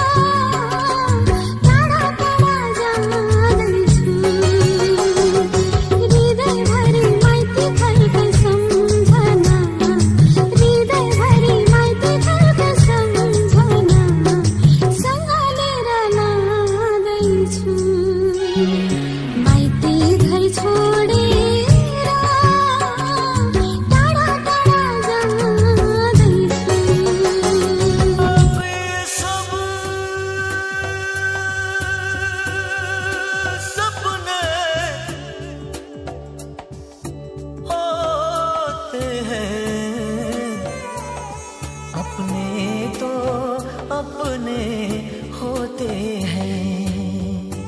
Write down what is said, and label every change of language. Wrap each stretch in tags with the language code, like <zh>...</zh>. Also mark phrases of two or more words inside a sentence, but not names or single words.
<ne>टाढा टाढा जाँदैछु हृदयभरि माइती घरको सम्झना हृदयभरि माइती घरको सम्झना सँगलेर लाँदैछु माइती घर छोडेर टाढा टाढा जाँदैछु</ne> <hi>सपने होते हैं अपने तो अपने होते हैं</hi>